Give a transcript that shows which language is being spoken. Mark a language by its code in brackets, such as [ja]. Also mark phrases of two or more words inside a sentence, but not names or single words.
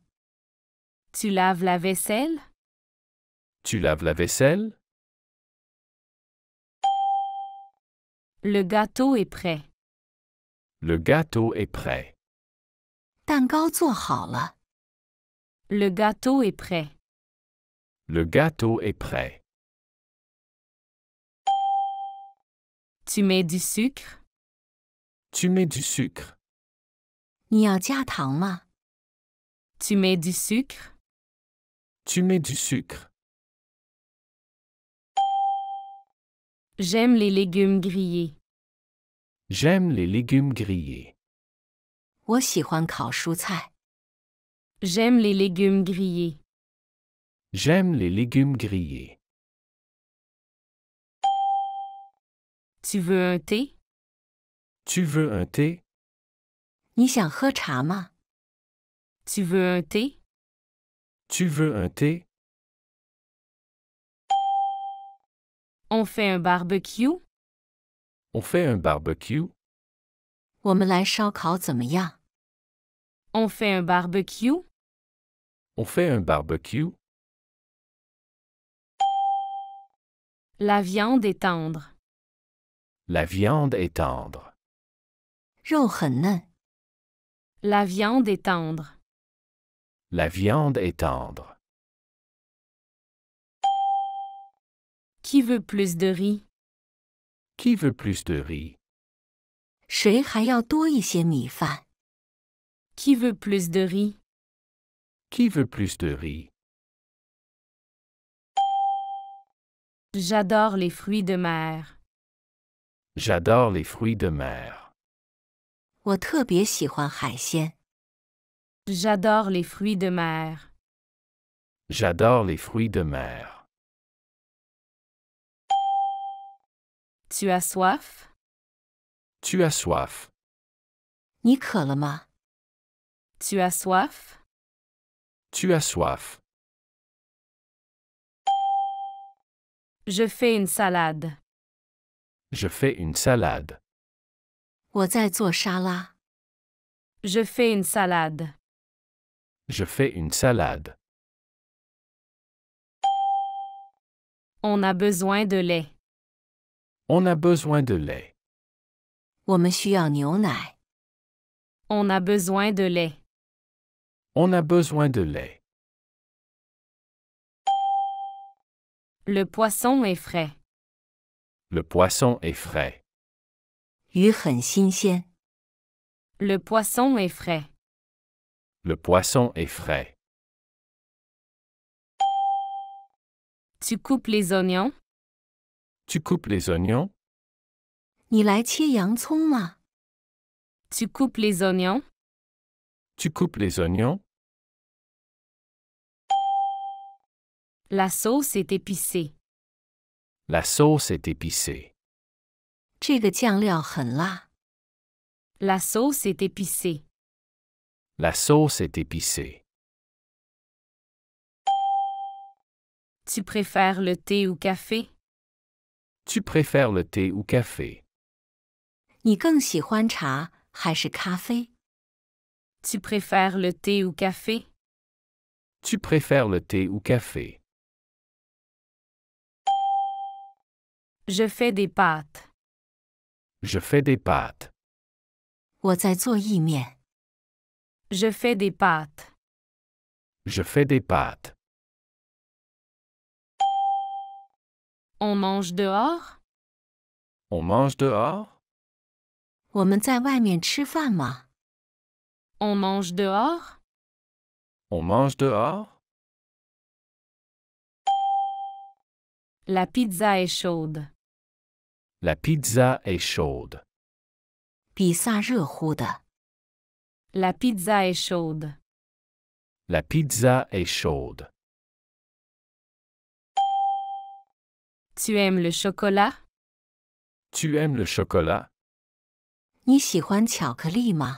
[fr] Tu laves la vaisselle? Tu laves la vaisselle? Le gâteau est prêt. Le gâteau est prêt. [zh] 蛋糕做好了。 [fr] Le gâteau est prêt. Le gâteau est prêt. Tu mets du sucre? Tu mets du sucre? [zh] 你要加糖吗？ [fr] Tu mets du sucre? Tu mets du sucre? J'aime les légumes grillés. J'aime les légumes grillés. [zh] 我喜欢烤蔬菜。 [fr] J'aime les légumes grillés. J'aime les légumes grillés. Tu veux un thé? Tu veux un thé? [zh] 你想喝茶吗？ [fr] Tu veux un thé? Tu veux un thé? On fait un barbecue? On fait un barbecue? [zh] 我们来烧烤怎么样？ [fr] On fait un barbecue? On fait un barbecue? La viande est tendre. La viande est tendre. [zh] 肉很嫩。 [fr] La viande est tendre. La viande est tendre. Qui veut plus de riz? Qui veut plus de riz? [zh] 谁还要多一些米饭？ [fr] Qui veut plus de riz? Qui veut plus de riz? J'adore les fruits de mer. J'adore les fruits de mer. [zh] 我特别喜欢海鲜。 [fr] J'adore les fruits de mer. J'adore les fruits de mer. Tu as soif? Tu as soif? [zh] 你渴了吗？ [fr] Tu as soif? Tu as soif? Je fais une salade. Je fais une salade. [zh] 我在做沙拉。 [fr] Je fais une salade. Je fais une salade. On a besoin de lait. On a besoin de lait. [zh] 我们需要牛奶。 [fr] On a besoin de lait. On a besoin de lait. Le poisson est frais. Le poisson est frais. [zh] 鱼很新鲜。 [fr] Le poisson est frais. Le poisson est frais. Tu coupes les oignons? Tu coupes les oignons? [zh] 你来切洋葱吗？ [fr] Tu coupes les oignons? Tu coupes les oignons? La sauce est épicée. La sauce est épicée. [zh] 这个酱料很辣。 [fr] La sauce est épicée. La sauce est épicée. Tu préfères le thé ou café? Tu préfères le thé ou café? [zh] 你更喜欢茶还是咖啡？ [fr] Tu préfères le thé ou café? Tu préfères le thé ou café? Je fais des pâtes. Je fais des pâtes. [zh] 我在做意面。 [fr] Je fais des pâtes. Je fais des pâtes. On mange dehors? On mange dehors? [zh] 我们在外面吃饭吗？ [fr] On mange dehors? On mange dehors? La pizza est chaude. La pizza est chaude. [zh] 比萨热乎的。 [fr] La pizza est chaude. La pizza est chaude. Tu aimes le chocolat? Tu aimes le chocolat? [zh] 你喜欢巧克力吗？